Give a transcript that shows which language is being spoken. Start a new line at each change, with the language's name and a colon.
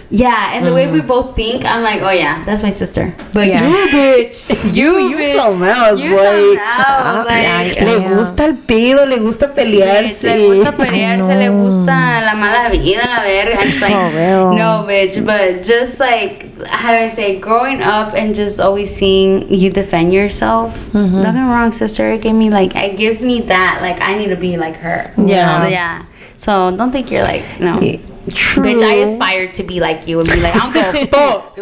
English: yeah, and the way we both think, I'm like, oh yeah, that's my sister. But Yeah. you bitch, you bitch, something else, you boy. something else, like. Yeah.
Spanish: Le gusta el pedo, le gusta pelearse. Le gusta pelearse, le gusta la mala vida, la verga.
English: It's like, For real. no, bitch. But just like, how do I say, growing up and just always seeing you defend yourself. Don't get me wrong, sister. It gives me that. Like, I need to be like her. Yeah. Yeah. So don't think you're like, no. True. Bitch, I aspired to be like you and be like, I'm gonna fuck.